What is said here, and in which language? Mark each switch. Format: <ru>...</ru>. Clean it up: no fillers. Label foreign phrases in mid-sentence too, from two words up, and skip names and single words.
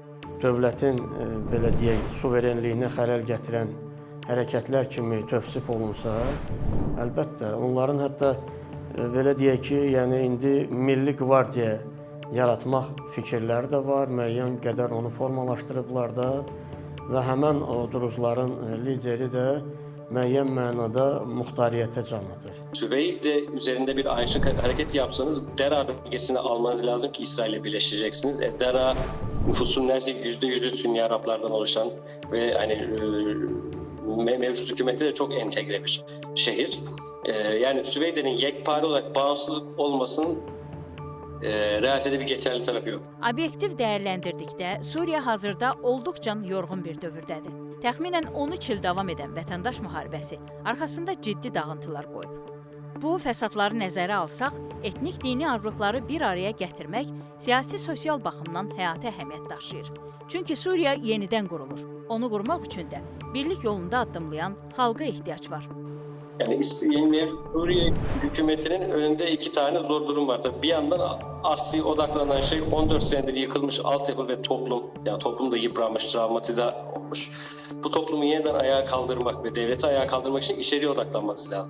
<az>Dövlətin, belə deyək, suverenliyinə xələl gətirən hərəkətlər kimi tövsif olunsa, əlbəttə, onların hətta belə deyək ki, yəni indi Milli Qvardiya yaratmaq fikirləri də var, müəyyən qədər onu formalaşdırıblar da və həmən o Druzların lideri də müəyyən mənada muxtariyyətə canlıdır.</az> <tr>Süveyde üzerinde bir ayrışık hareket yapsanız Dera bölgesini almanız lazım ki İsrail'le birleşeceksiniz. Dera nüfusun neredeyse %100'ü Sünni Araplardan oluşan ve hani mevcut hükümette de çok entegre bir şehir. Yani Süveyde'nin yekpare olarak bağımsız olmasının realitede bir geçerli tarafı yok.</tr> <az>Obyektiv dəyərləndirdikdə Suriya hazırda olduqca yorğun bir dövrdədir. Təxminən 13 il davam edən vətəndaş müharibəsi arxasında ciddi dağıntılar qoyub. Bu fəsadları nəzərə alsaq, etnik dini azlıqları bir araya gətirmək siyasi-sosial baxımdan həyati əhəmiyyət daşıyır. Çünki Suriya yenidən qurulur. Onu qurmaq üçün də birlik yolunda addımlayan xalqa ehtiyac var.</az> <tr>Yani yeni Suriye hükümetinin önünde 2 tane zor durum var. Tabii bir yandan asli odaklanan şey 14 senedir yıkılmış altyapı ve toplum. Yani toplum da yıpranmış, travmatize olmuş. Bu toplumu yeniden ayağa kaldırmak ve devleti ayağa kaldırmak için içeriye odaklanması lazım.</tr>